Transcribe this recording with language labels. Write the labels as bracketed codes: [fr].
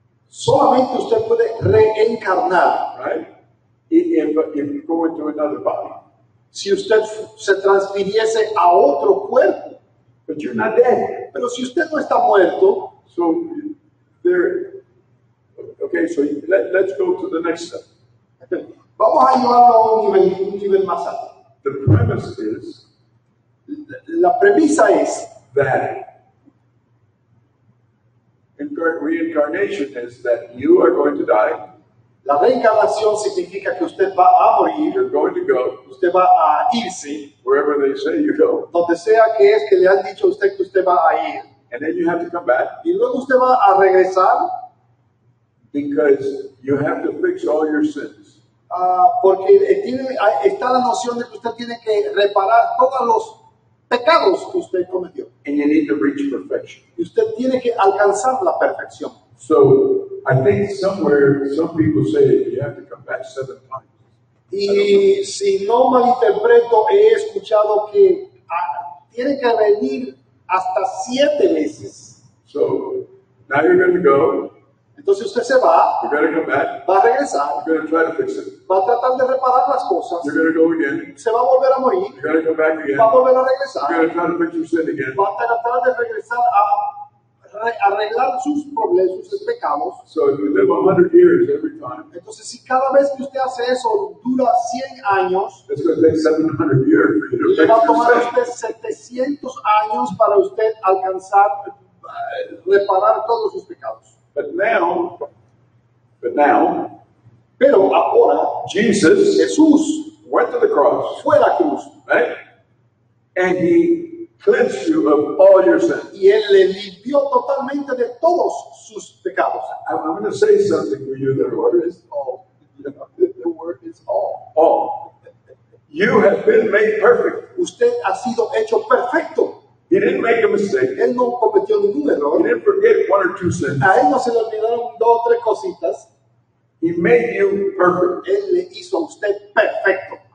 [es] Solamente usted puede reencarnar [en] right? If you go into another body. [es] si usted se transfiriese a otro cuerpo. [en] But you're not dead. [es] Pero si usted no está muerto, [en] So there. Okay, so let's go to the next step. [es] vamos a llevarlo a un nivel más alto. [en] The premise is [es] La premisa es [en] that reincarnation is that you are going to die, [es] la reencarnación significa que usted va a morir, [en] you're going to go [es] usted va a irse, [en] wherever they say you go, [es] donde sea que es que le han dicho a usted que usted va a ir. [en] and then you have to come back [es] Y luego usted va a regresar [en] because you have to fix all your sins. [es] porque está la noción de que usted tiene que reparar todos los pecados que usted cometió. [en] And you need to reach perfection. [es] Y usted tiene que alcanzar la perfección. [en] So I think somewhere some people say you have to come back 7 times. [es] Y si no malinterpreto, he escuchado que tiene que venir hasta 7 veces. [en] So now you're going to go, [es] Entonces usted se va, [en] you're going to come back, [es] va a regresar, [en] you're going to try to fix it. [es] va a tratar de reparar las cosas, [en] You're going to go again, [es] se va a volver a morir, [en] you're going to come back again, [es] va a volver a [en] you're [es] regresar, [en] going to try to fix your sin again. [es] va a tratar de regresar a arreglar sus problemas, sus pecados. [en] So if you live 100 years every time, [es] Entonces, si cada vez que usted hace eso dura 100 años, [en] it's going to take 700 years for you to [es] le va a [en] fix [es] tomar a [en] your sin. [es] usted 700 años para usted alcanzar, reparar todos sus pecados. [en] But now, [es] Pero ahora, [en] Jesus [es] Jesús [en] went to the cross, [es] fue a la cruz [en] right? And he cleansed you of all your sins. [es] y Él le limpió totalmente de todos sus pecados. [en] I'm going to say something for you. The word is All. The word is all. all. You have been made perfect. [es] Usted ha sido hecho perfecto. [en] He didn't make a mistake. [es] Él no cometió ningún [en] He [es] error. [en] didn't forget 1 or 2 sins. [es] A Él no se le olvidaron 2 o 3 cositas. [en] He made you perfect. [es] Él le hizo a usted perfecto.